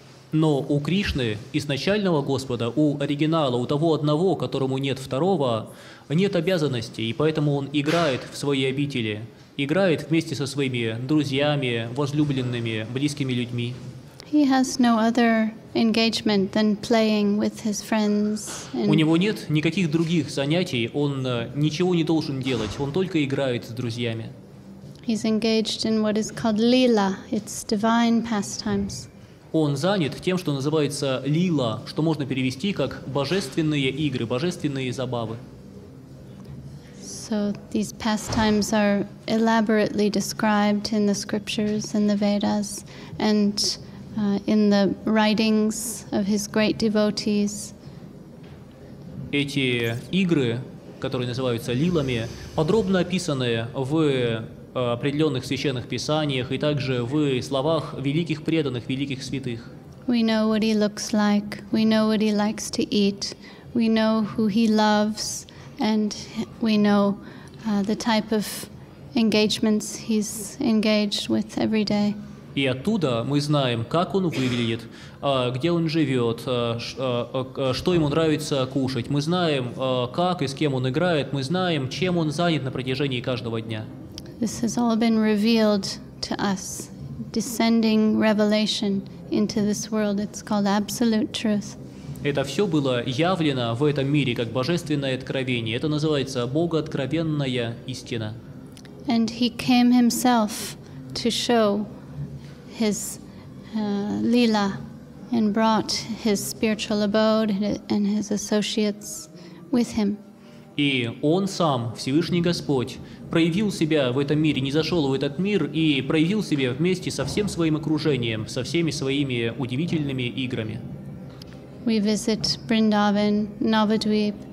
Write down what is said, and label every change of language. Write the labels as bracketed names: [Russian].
[Russian] Но у Кришны, изначального Господа, у оригинала, у того одного, которому нет второго, нет обязанностей, и поэтому он играет в своей обители, играет вместе со своими друзьями, возлюбленными, близкими людьми. [English] He has no other engagement than playing with his friends. [Russian] У него нет никаких других занятий, он ничего не должен делать, он только играет с друзьями. [English] He's engaged in what is called lila, it's divine pastimes. [Russian] Он занят тем, что называется лила, что можно перевести как божественные игры, божественные забавы. [English] So these pastimes are elaborately described in the scriptures and the Vedas and in the writings of his great devotees. [Russian] Эти игры, которые называются лилами, подробно описаны в определенных священных писаниях и также в словах великих преданных, великих святых. [English] We know what he looks like, we know what he likes to eat, we know who he loves, and we know the type of engagements he's engaged with every day. [Russian] И оттуда мы знаем, как он выглядит, где он живет, что ему нравится кушать. Мы знаем, как и с кем он играет, мы знаем, чем он занят на протяжении каждого дня. [English] This has all been revealed to us, descending revelation into this world. It's called absolute truth. [Russian] Это все было явлено в этом мире как божественное откровение. Это называется богооткровенная истина. [English] And he came himself to show his lila and brought his spiritual abode and his associates with him. [Russian] И он сам, Всевышний Господь, проявил себя в этом мире, низошел в этот мир и проявил себя вместе со всем своим окружением, со всеми своими удивительными играми. [English] We visit Vrindavan, Navadvip.